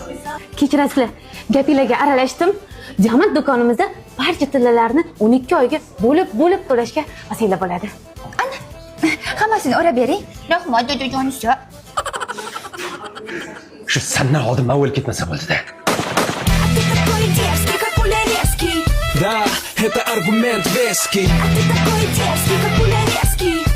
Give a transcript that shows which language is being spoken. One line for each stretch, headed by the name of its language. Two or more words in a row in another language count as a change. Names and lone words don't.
Uzbek: Kechirasizlar, gapinglarga aralashdim. Diamant do'konimizda barcha tillalarni 12 oyga bo'lib to'lashga vasila bo'ladi. Ana, hammasini o'rab bering. Rahmat, dadajonisi. Shu sandan oldin men o'lib ketmasa bo'ldi-da.
Russian: Ты такой дерзкий, как пулярезкий. Да, это аргумент веский. А ты такой дерзкий, как пулярезкий.